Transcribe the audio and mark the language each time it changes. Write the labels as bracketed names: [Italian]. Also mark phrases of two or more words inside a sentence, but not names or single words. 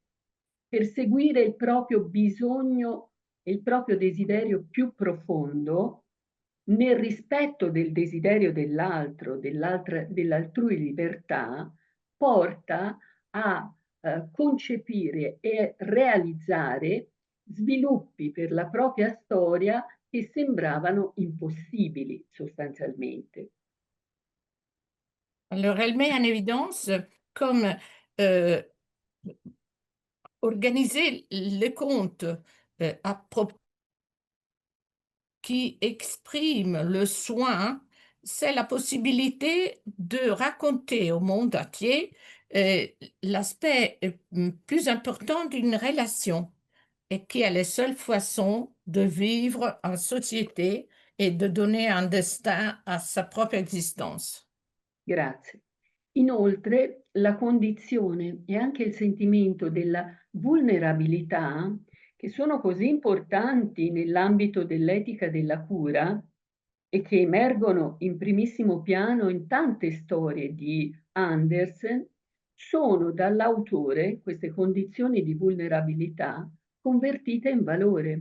[Italian] Perseguire il proprio bisogno e il proprio desiderio più profondo nel rispetto del desiderio dell'altro, dell'altrui libertà, porta a concepire e realizzare sviluppi per la propria storia che sembravano impossibili sostanzialmente. [French] Alors, elle met en évidence comme organiser les contes à propos qui exprime le soin, c'est la possibilité de raconter au monde entier l'aspect plus important d'une relation et qui est la seule façon de vivre en société et de donner un destin à sa propre existence. [Italian] Grazie. Inoltre, la condizione e anche il sentimento della vulnerabilità, che sono così importanti nell'ambito dell'etica della cura e che emergono in primissimo piano in tante storie di Andersen, sono dall'autore, queste condizioni di vulnerabilità, convertite in valore.